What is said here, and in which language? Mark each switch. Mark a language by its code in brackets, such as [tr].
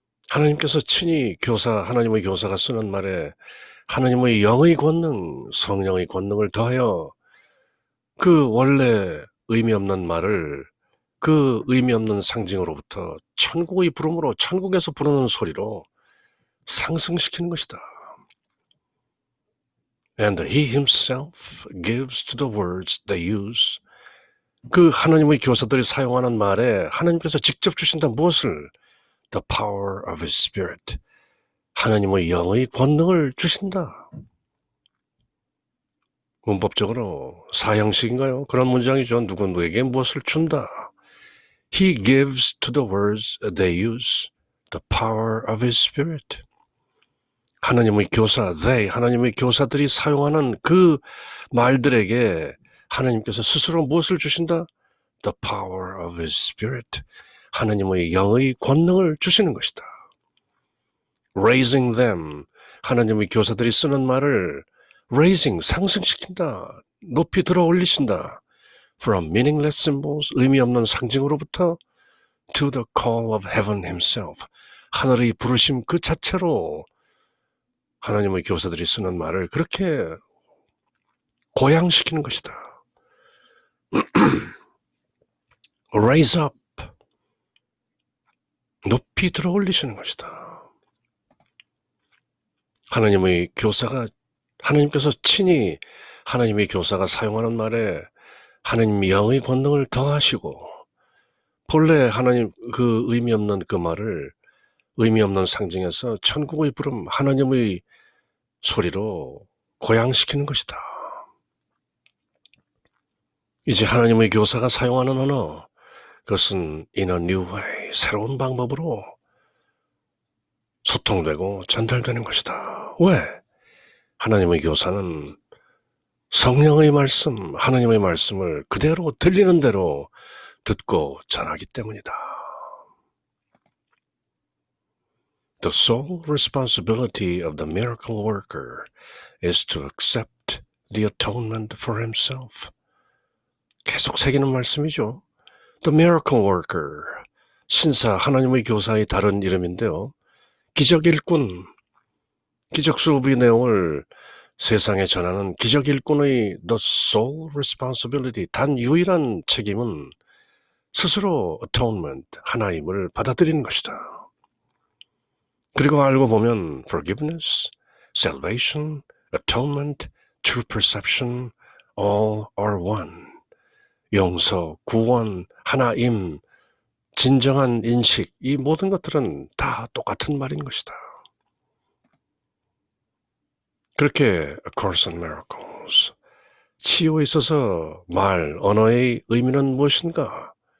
[ko] 하나님께서 친히 하나님의 교사가 쓰는 말에 하나님의 영의 권능, 성령의 권능을 더하여 그 원래 의미 없는 말을 그 의미 없는 상징으로부터 천국의 부름으로, 천국에서 부르는 소리로 상승시키는 것이다. [en] And he himself gives to the words they use. [ko] 그 하나님의 교사들이 사용하는 말에 하나님께서 직접 주신다. 무엇을? [en] The power of his spirit. [ko] 하나님의 영의 권능을 주신다. 문법적으로 사형식인가요? 그런 문장이죠. 누구에게 무엇을 준다. [en] He gives to the words they use the power of his spirit. [ko] 하나님의 교사, 하나님의 교사들이 사용하는 그 말들에게 하나님께서 스스로 무엇을 주신다? [en] The power of His Spirit. [ko] 하나님의 영의 권능을 주시는 것이다. [en] Raising them. [ko] 하나님의 교사들이 쓰는 말을 raising, 상승시킨다. 높이 들어 올리신다. [en] From meaningless symbols, [ko] 의미 없는 상징으로부터 [en] to the call of heaven himself. [ko] 하늘의 부르심 그 자체로 하나님의 교사들이 쓰는 말을 그렇게 고양시키는 것이다. [en] Raise up. [ko] 높이 들어 올리시는 것이다. 하나님의 교사가, 하나님께서 친히 하나님의 교사가 사용하는 말에 하나님의 영의 권능을 더하시고, 본래 하나님 그 의미 없는 그 말을 의미 없는 상징에서 천국의 부름, 하나님의 소리로 고양시키는 것이다. 이제 하나님의 교사가 사용하는 언어, 그것은 [en] in a new way, [ko] 새로운 방법으로 소통되고 전달되는 것이다. 왜? 하나님의 교사는 성령의 말씀, 하나님의 말씀을 그대로 들리는 대로 듣고 전하기 때문이다. [en] The sole responsibility of the miracle worker is to accept the atonement for himself. [ko] 계속 새기는 말씀이죠. The miracle worker, 신사, 하나님의 교사의 다른 이름인데요. 기적 일꾼, 기적 수업의 내용을 세상에 전하는 기적 일꾼의 [en] the sole responsibility, [ko] 단 유일한 책임은 스스로 atonement, 하나님을 받아들이는 것이다. 그리고 알고 보면 [en] forgiveness, salvation, atonement, true perception, all are one. [ko] 용서, 구원, 하나임, 진정한 인식, 이 모든 것들은 다 똑같은 말인 것이다. 그렇게 A Course in Miracles, 치유에 있어서 말, 언어의 의미는 무엇인가?